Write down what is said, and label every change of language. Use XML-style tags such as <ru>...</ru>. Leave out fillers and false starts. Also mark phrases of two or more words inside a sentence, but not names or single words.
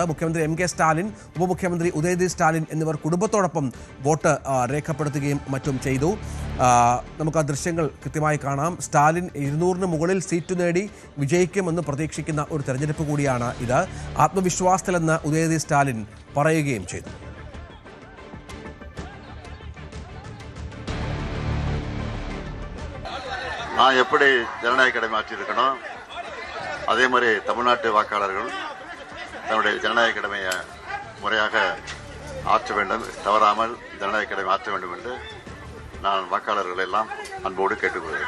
<ml>മുഖ്യമന്ത്രി MK സ്റ്റാലിൻ, ഉപമുഖ്യമന്ത്രി ഉദയനിധി സ്റ്റാലിൻ എന്നിവർ കുടുംബത്തോടൊപ്പം വോട്ട് രേഖപ്പെടുത്തുകയും മറ്റും ചെയ്തു. നമുക്ക് ആ ദൃശ്യങ്ങൾ കൃത്യമായി കാണാം. സ്റ്റാലിൻ 200-ന് മുകളിൽ സീറ്റ് നേടി വിജയിക്കുമെന്ന് പ്രതീക്ഷിക്കുന്ന ഒരു തെരഞ്ഞെടുപ്പ് കൂടിയാണ് ഇത്. ആത്മവിശ്വാസത്തിലെന്ന് ഉദയനിധി സ്റ്റാലിൻ പറയുകയും ചെയ്തു.</ml> <ta>நான் எப்படி ஜனநாயக கடமை ஆற்றியிருக்கணும், அதே மாதிரி தமிழ்நாட்டு வாக்காளர்கள் தன்னுடைய ஜனநாயக கடமையை முறையாக ஆற்ற வேண்டும், தவறாமல் ஜனநாயக கடமை ஆற்ற வேண்டும் என்று நான் வாக்காளர்கள் எல்லாம் அன்போடு கேட்டுக்கொள்கிறேன்.</ta>